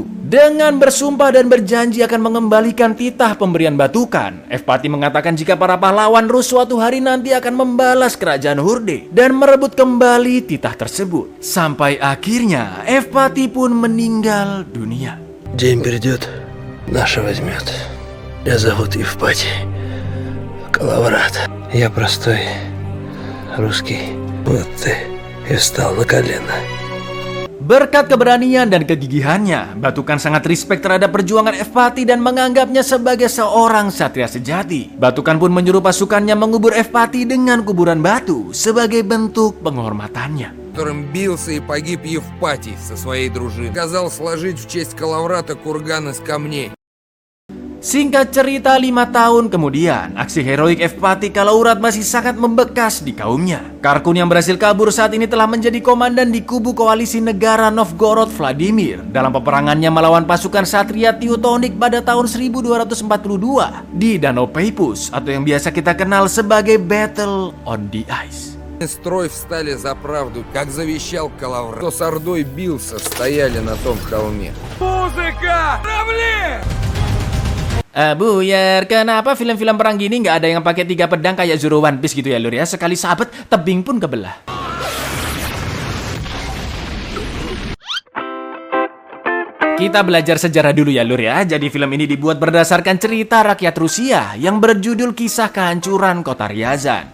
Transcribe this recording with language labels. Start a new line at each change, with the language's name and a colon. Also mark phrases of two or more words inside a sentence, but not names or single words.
Indonesian: Dengan bersumpah dan berjanji akan mengembalikan titah pemberian Batukan, Evpati mengatakan jika para pahlawan Rus suatu hari nanti akan membalas kerajaan Horde dan merebut kembali titah tersebut. Sampai akhirnya Evpati pun meninggal dunia.
Russian: День придет, наша возьмет. Я зовут Евпатий. Калаврат. Я простой русский. Вот ты и встал на колено.
Indonesian: Berkat keberanian dan kegigihannya, Batukan sangat respect terhadap perjuangan Evpati dan menganggapnya sebagai seorang satria sejati. Batukan pun menyuruh pasukannya mengubur Evpati dengan kuburan batu sebagai bentuk penghormatannya.
Russian: Которым бился и погиб Евпатий со своей дружиной. Сказал сложить в честь Калаврата курган из камней.
Indonesian: Singkat cerita, 5 tahun kemudian, aksi heroik Evpati Kalaurat masih sangat membekas di kaumnya. Karkun yang berhasil kabur saat ini telah menjadi komandan di kubu koalisi negara Novgorod Vladimir dalam peperangannya melawan pasukan Satria Teutonik pada tahun 1242 di Danau Peipus atau yang biasa kita kenal sebagai Battle on the Ice.
Russian: Строй встали за правду, как завещал Калаврат. Кто с Ордой бился, стояли на том холме. Музыка! Равли!
Indonesian: Buyar, kenapa film-film perang gini nggak ada yang pakai 3 pedang kayak Zoro One Piece gitu ya lur ya? Sekali sabet, tebing pun kebelah. Kita belajar sejarah dulu ya lur ya. Jadi film ini dibuat berdasarkan cerita rakyat Rusia yang berjudul Kisah Kehancuran Kota Ryazan.